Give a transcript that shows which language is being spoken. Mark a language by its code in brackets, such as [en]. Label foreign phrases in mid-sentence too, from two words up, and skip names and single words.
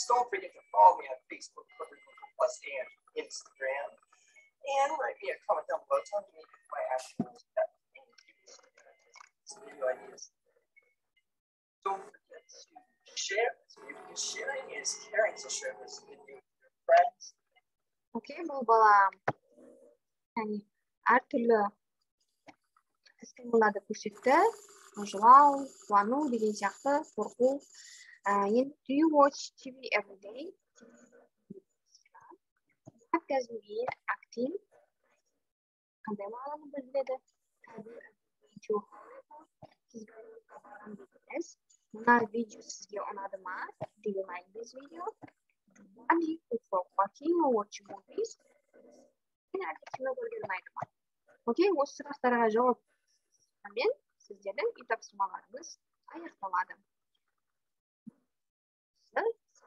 [en] Don't forget to follow me on Facebook, Twitter, Plus, and Instagram. And write me a comment down below telling me my actual video ideas. Don't forget to share this video because sharing is caring. So share this video with your friends. [kk] Окей, бұл бала әртүрлі іс-қимылдарды көрсетті. Жылау, қуану деген сияқты, қорқу. [en] Енді do you watch TV every day? Does mean acting. [kk] Қандай мағынаны білдіреді? Мына видео сізге ұнады ма? [en] Do you like this video? What do you prefer watching or watching movies? [kk] Кино көрген ұнайды ма? Окей, осы сұрақтарға жауап мен сіздердің үй тапсырмаларыңыз аяқталады.